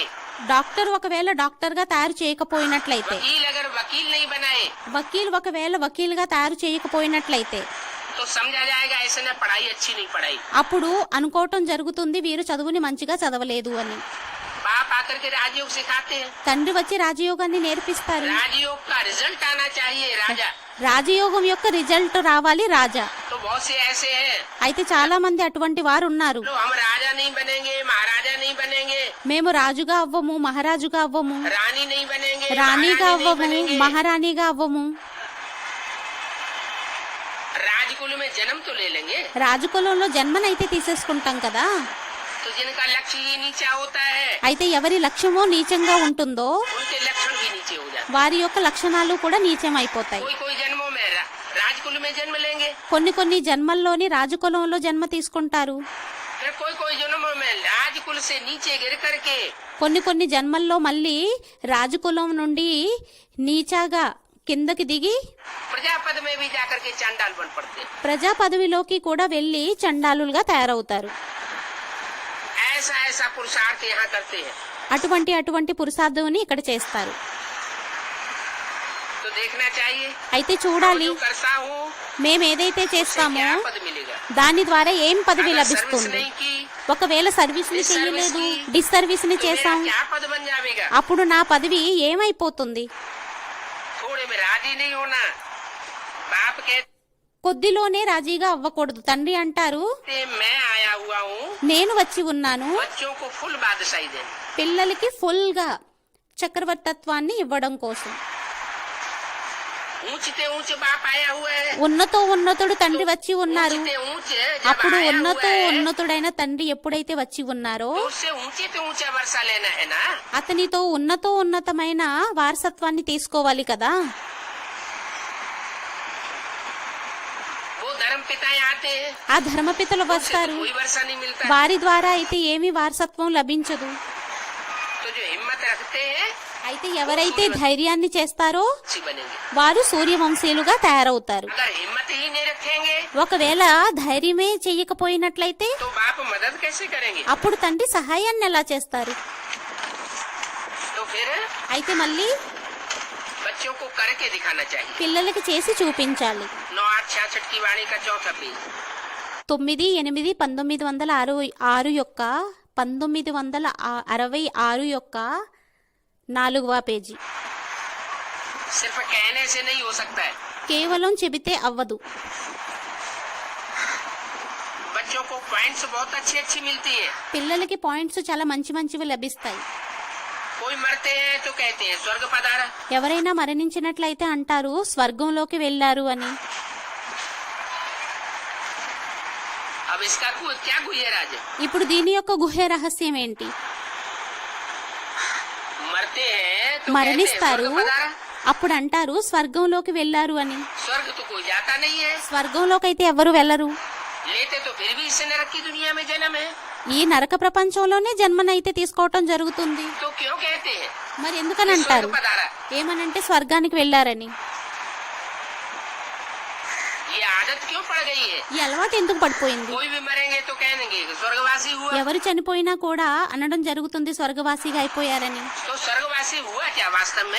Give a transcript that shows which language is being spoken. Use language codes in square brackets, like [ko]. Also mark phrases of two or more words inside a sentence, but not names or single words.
[te] డాక్టర్ ఒకవేళ డాక్టర్ గా తయారు చేయకపోయినట్లయితే, [hi] वकील अगर वकील नहीं बनाए, [te] వకీల్ ఒకవేళ వకీలుగా తయారు చేయకపోయినట్లయితే [hi] तो समझा जाएगा ऐसे ने पढ़ाई अच्छी नहीं पढ़ाई। [te] అప్పుడు అనుకోవటం జరుగుతుంది వీరు చదువుని మంచిగా చదవలేదు అని. [hi] बाप आकर के राजयोग सिखाते हैं। [te] తండ్రి వచ్చి రాజయోగాన్ని నేర్పిస్తారు. [hi] राजयोग का रिजल्ट आना चाहिए राजा। [te] రాజయోగం యొక్క రిజల్ట్ రావాలి రాజా. [hi] तो बहुत से ऐसे हैं, [te] అయితే చాలా మంది అటువంటి వారు ఉన్నారు. [hi] तो हम राजा नहीं बनेंगे, महाराजा नहीं बनेंगे, [te] మేము రాజుగా అవ్వము, మహారాజుగా అవ్వము, [hi] रानी नहीं बनेंगे, [te] రాణిగా [hi] महारानी नहीं [te] అవ్వము, [hi] बनेंगे। [te] మహారాణిగా అవ్వము. [hi] राजकुल में जन्म तो ले लेंगे, [te] రాజకులంలో జన్మనైతే తీసేసుకుంటాం కదా. [hi] तो जिनका लक्ष्य ही नीचा होता है, [te] అయితే ఎవరి లక్ష్యమో నీచంగా ఉంటుందో [hi] उनके लक्षण भी नीचे हो जाते [te] వారి యొక్క లక్షణాలు కూడా నీచం అయిపోతాయి. [hi] हैं। कोई जन्मों में राजकुल में जन्म लेंगे, [te] కొన్ని జన్మల్లోని రాజకులంలో జన్మ తీసుకుంటారు. [hi] फिर कोई जन्मों में राजकुल से नीचे गिर करके [te] కొన్ని జన్మల్లో మళ్ళీ రాజకులం నుండి నీచాగా కిందకి దిగి [hi] प्रजापद में भी जाकर के चांडाल बन पड़ते हैं। [te] ప్రజా పదవిలోకి కూడా వెళ్లి చండాలులుగా తయారవుతారు. [hi] ऐसा ऐसा पुरुषार्थ यहाँ करते हैं। [te] అటువంటి పురుషార్థుని ఇక్కడ చేస్తారు. [hi] तो देखना चाहिए, [te] అయితే చూడాలి, [hi] जो करता हूँ [te] మేము ఏదైతే [hi] उससे [te] చేస్తామో [hi] क्या पद मिलेगा। [te] దాని ద్వారా ఏం పదవి [hi] अगर सर्विस [te] లభిస్తుంది. [hi] नहीं की [te] ఒకవేళ సర్వీస్ ని చేయలేదు, డిస్సర్వీస్ ని [hi] तो मेरा [te] చేసాం, [hi] क्या पद बन जाएगा। [te] అప్పుడు నా పదవి ఏమైపోతుంది? [hi] थोड़े में राजी नहीं होना। बाप कहते [te] కొద్దిలోనే రాజీగా అవ్వకూడదు. తండ్రి అంటారు, [hi] मैं आया हुआ हूँ [te] నేను వచ్చి ఉన్నాను [hi] बच्चों को फुल बादशाही देने। [te] పిల్లలకి ఫుల్ గా చక్రవర్తత్వాన్ని ఇవ్వడం కోసం. [hi] ऊंचते ऊंचे बाप आया हुआ है, [te] ఉన్నతుడు తండ్రి వచ్చి ఉన్నారు. [hi] ऊंचते ऊंचे जब [te] అప్పుడు [hi] आया हुआ है, [te] ఉన్నతుడైన తండ్రి ఎప్పుడైతే వచ్చి ఉన్నారో [hi] तो उससे ऊंचे से ऊंचा वर्षा लेना है ना। [te] అతనితో ఉన్నతమైన వారసత్వాన్ని తీసుకోవాలి కదా. [hi] वो धर्म धर्मपिताएं आते हैं, [te] ఆ ధర్మపితలు [hi] उनसे तो [te] వస్తారు. [hi] कोई वर्षा नहीं मिलता. [te] వారి ద్వారా అయితే ఏమీ వారసత్వం లభించదు. [hi] तो जो हिम्मत रखते हैं [te] అయితే ఎవరైతే ధైర్యాన్ని చేస్తారో [hi] अच्छी बनेंगे. [te] వారు సూర్యవంశీయులుగా తయారవుతారు. [hi] अगर हिम्मत ही नहीं रखेंगे [te] ఒకవేళ ధైర్యమే చెయ్యకపోయినట్లయితే [hi] तो बाप मदद कैसे करेंगे? [te] అప్పుడు తండ్రి సహాయాన్ని ఎలా చేస్తారు? [hi] तो फिर [te] అయితే మళ్ళీ [hi] बच्चों को करके दिखाना चाहिए. [te] పిల్లలకి చేసి చూపించాలి. [hi] 9-8-66 की वाणी का चौथा पेज. [te] 9-8-1966 యొక్క 1966 యొక్క 4వ పేజీ. [hi] सिर्फ कहने से नहीं हो सकता है. [te] కేవలం చెబితే అవ్వదు. [hi] बच्चों को पॉइंट्स बहुत अच्छी अच्छी मिलती है. [te] పిల్లలకి పాయింట్స్ చాలా మంచి మంచివి లభిస్తాయి. [hi] कोई मरते हैं तो कहते हैं स्वर्ग पधारा. [te] ఎవరైనా మరణించినట్లయితే అంటారు స్వర్గంలోకి వెళ్ళారు అని. [hi] अब इसका क्या गुह्य राज है? [te] ఇప్పుడు దీని యొక్క గుహ్య రహస్యం ఏంటి? [hi] मरते हैं तो कहते हैं [te] మరణిస్తారు, [hi] स्वर्ग पधारा. [te] అప్పుడు అంటారు స్వర్గంలోకి వెళ్ళారు అని. [hi] स्वर्ग तो कोई जाता नहीं है. [te] స్వర్గంలోకి అయితే ఎవరు వెళ్ళరు. [hi] लेते तो फिर भी इस नरक की दुनिया में जन्म है. [te] ఈ నరక ప్రపంచంలోనే జన్మనైతే తీసుకోవటం జరుగుతుంది. [hi] तो क्यों कहते हैं [te] మరి ఎందుకని [hi] स्वर्ग [te] అంటారు? [hi] पधारा? [te] ఏమనంటే స్వర్గానికి వెళ్ళారని. [hi] ये आदत क्यों पड़ गई है? [te] ఈ అలవాటు ఎందుకు పడిపోయింది? [hi] कोई भी मरेंगे तो कहेंगे कि स्वर्गवासी हुआ. [te] ఎవరు చనిపోయినా కూడా అనడం జరుగుతుంది స్వర్గవాసిగా అయిపోయారని. [hi] तो स्वर्गवासी हुआ क्या वास्तव में?